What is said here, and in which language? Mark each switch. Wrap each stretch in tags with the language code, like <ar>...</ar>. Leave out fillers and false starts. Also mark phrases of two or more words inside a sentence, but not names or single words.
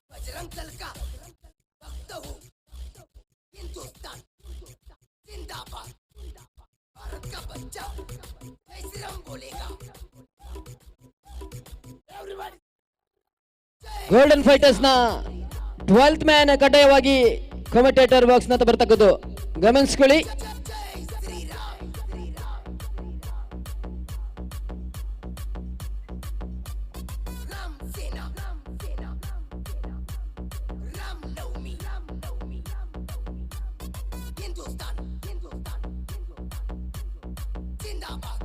<hi>बजरंग दल का भक्त हूँ। हिंदुस्तान जिंदाबाद। भारत का बच्चा जय श्री राम बोलेगा।</hi> <en>Everybody</en> <kn>ಗೋಲ್ಡನ್ ಫೈಟರ್ಸ್ ನ</kn> <en>12th man</en> <kn>ಕಡ್ಡಾಯವಾಗಿ</kn> <en>commentator box</en> <kn>ನ ಬರ್ತಕ್ಕದ್ದು ಗಮನಿಸ್ಕೊಳ್ಳಿ.</kn> <hi>जय श्री राम। राम सेना राम नवमी हिंदुस्तान जिंदाबाद।</hi>